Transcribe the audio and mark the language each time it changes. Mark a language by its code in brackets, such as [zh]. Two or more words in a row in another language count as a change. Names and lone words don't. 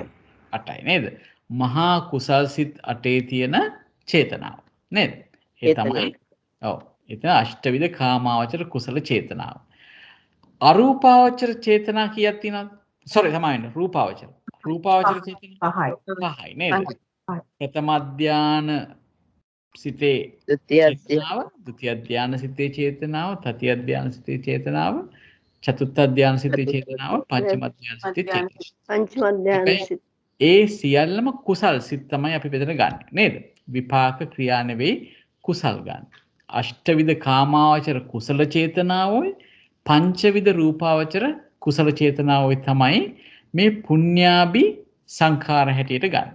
[si] 8යි නේද? මහා කුසල් සිත් 8 තියෙන චේතනාව නේද? ඒ තමයි. ඔව්. එතන අෂ්ටවිධ කාමාවචර කුසල චේතනාව. අරූපාවචර චේතනා කීයක් තියෙනවද? sorry සමාවෙන්න රූපාවචර. රූපාවචර චේතනා 5යි නේද? ප්‍රථම ධාන සිතේ ဒုတိယ චේතනාව, ဒုတိ ය ධානය සිතේ චේතනාව, තතිය ධානය සිතේ චේතනාව, චතුර්ථ ධානය සිතේ චේතනාව, පංචම ධානය සිතේ චේතනාව. පංචම ධානය සිත. ඒ සියල්ලම කුසල් සිත් තමයි අපි මෙතන ගන්න. නේද? විපාක ක්‍රියා නෙවෙයි කුසල් ගන්න. අෂ්ටවිධ කාමාවචර කුසල චේතනාවයි පංචවිධ රූපාවචර කුසල චේතනාවයි තමයි මේ පුඤ්ඤාභි සංඛාර හැටියට ගන්න.